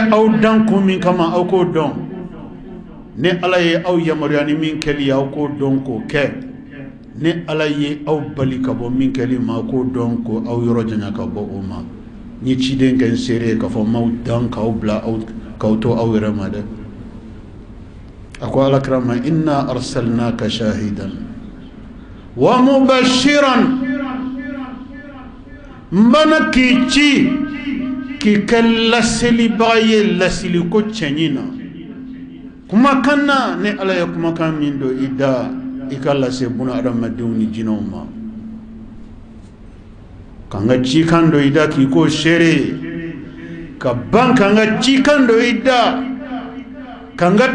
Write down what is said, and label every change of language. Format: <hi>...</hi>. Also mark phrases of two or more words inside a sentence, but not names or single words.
<bm>aw dan kun min kama aw k'o dɔn ne ala ye aw yamaruya ni min kɛli ye aw k'o dɔn k'o kɛ ne ala ye aw bali ka bɔ min kɛli ma aw k'o dɔn ko aw yɔrɔ janya ka bɔ o ma n ye ciden kɛ n seere ye k'a fɔ m'aw dan k'aw bila k'aw to aw yɛrɛ ma dɛ a ko alakira ma</bm> <ar>إنا أرسلناك شاهدا ومبشرا</ar> <bm>n bana k'i ci k'i kɛ laselibaga ye lasiliko cɛɲi na kumakan na ne ala ye kumakan min don i da i ka lase buna adamadenw ni jinɛw ma ka n ka cikan don i da k'i k'o seere ka ban ka n ka cikan don i da ka n ka</bm>